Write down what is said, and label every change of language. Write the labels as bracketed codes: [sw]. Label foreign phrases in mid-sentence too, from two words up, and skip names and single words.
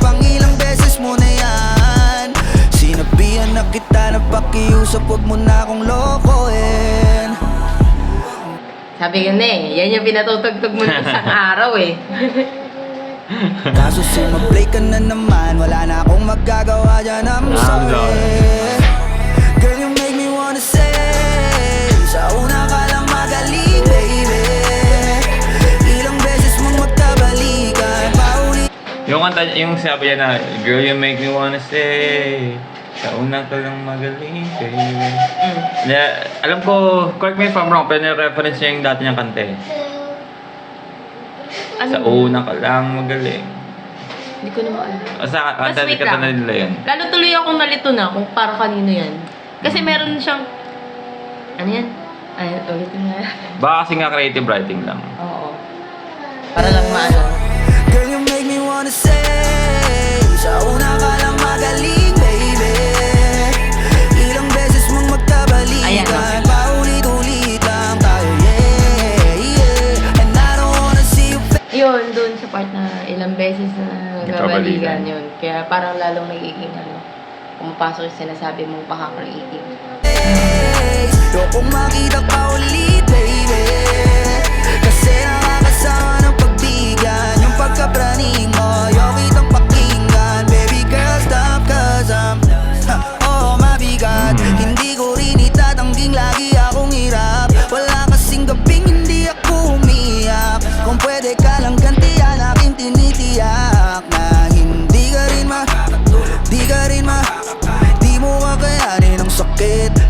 [tl] Pangilang beses mo na yan, sinabihan na kita na pakiusap, wag mo na akong lokohin. Sabi ko na yan yung pinatutugtog mo ng isang araw eh. Kaso sumablay ka na naman, wala na akong magagawa dyan, [en] I'm sorry. Girl, you make me wanna say, [tl] sa una ka lang magaling, baby. Ilang beses mong magkabalikan, paulit. Yung kanta, yung sabi niya na, [en] girl, you make me wanna stay. [tl] Sa una ka lang magaling, baby. Mm. Alam ko, [en] correct me if I'm wrong, [tl] pero reference niya yung dati niyang kanta eh. Ano? Sa una ka lang magaling. Hindi ko naman alam. Sa kanta wait kanta lang. na nila yun. Lalo tuloy akong nalito na kung para kanino yan. Kasi meron siyang... Ano yan? Ay, ulitin na. Baka kasi nga [en] creative writing [tl] lang. Oo. Para lang maano. [en] Girl, you make me wanna say [tl] sa una ka lang magaling, [en] baby. [tl] Ilang beses mong Ayan, magkabalikan, okay. paulit-ulit lang tayo, yeah. [en] And I don't wanna see you [tl] Yun, doon sa part na ilang beses na Nagkabalikan. nagkabalikan yun. Kaya parang lalong nagiging ano, pumapasok yung sinasabi mong paka-creative. Ayokong makita ka ulit, baby. Kasi nakakasama ng pagbigyan yung pagkapraning mo. Ayaw kitang pakinggan, [en] baby girl, stop. Cause I'm, [tl] oh, mabigat. Hindi ko rin itatangging lagi akong hirap. Wala kasing gabing hindi ako umiyak. Kung pwede ka lang gantihan, aking tinitiyak na hindi ka rin di mo kakayanin ang sakit.